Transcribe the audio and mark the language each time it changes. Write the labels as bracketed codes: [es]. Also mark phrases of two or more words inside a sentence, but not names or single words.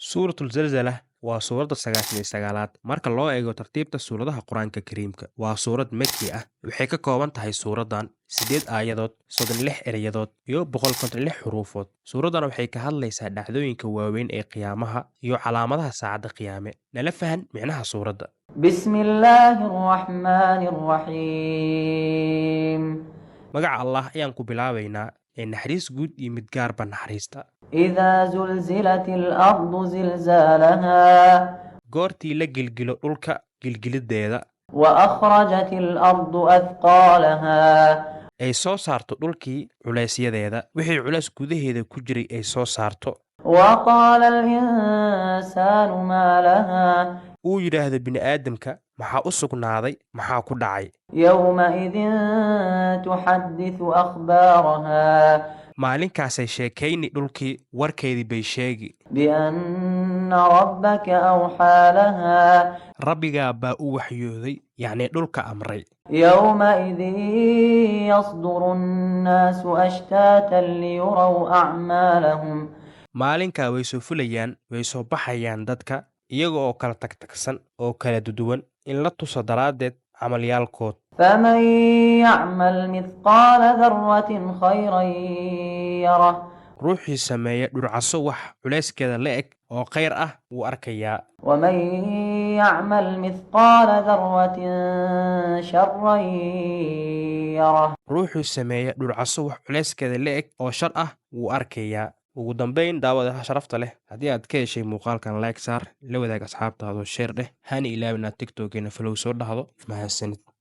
[so] Suuratul Zalzalah waa suuradda 99aad marka loo eego tartiibta suuradaha Qur'aanka Kariimka. Waa suurad Makki ah. Waxay ka kooban tahay suuraddan 8 aayadood, 36 erayadood iyo 156 xuruufood. Suuraddan waxay ka hadlaysaa dhacdooyinka waaweyn ee qiyaamaha iyo calaamadaha saacadda qiyaame. Nala fahan micnaha suuradda. [ar] بسم الله الرحمن الرحيم [so] Magaca Allah ayaan ku bilaabaynaa ee naxariis guud iyo mid gaarba naxariista. [ar] إذا زلزلت الأرض زلزالها [so] Goortii la gilgilo dhulka gilgilideeda [ar] وأخرجت الأرض أثقالها [so] ay soo saarto dhulkii culeysyadeeda wixii culeys gudaheeda ku jiray ay soo saarto [ar] وقال الإنسان ما لها [so] uu yidhaahdo bini'aadamka maxaa u sugnaaday maxaa ku dhacay [ar] يومئذ تحدث أخبارها [so] maalinkaasay sheekayni dhulkii warkeedii bay sheegi [ar] بأن ربك أوحى لها [so] rabbigaa baa u waxyooday yacnii dhulka amray [ar] يومئذ يصدر الناس أشتاتا ليروا أعمالهم [so] maalinkaa way soo fulayaan way soo baxayaan dadka iyaga oo kala tagtagsan oo kala duduwan in la tuso daraaddeed camalyaalkood [ar] فمن يعمل مثقال ذرة خيرا يره [so] ruuxii sameeya dhurcaso wax culeyskeeda la eg oo khayr ah wuu arkayaa [ar] ومن يعمل مثقال ذرة شرا يره [so] ruuxuu sameeya dhurcaso wax culeyskeeda la eg oo shar ah wuu arkayaa ugu dambayn daawadaha sharafta leh haddii aad ka heshay muuqaalkan like saar la wadaag asxaabtaadoo sheer dheh hana ilaawin aad tiktokeena falow soo dhahdo mahadsanid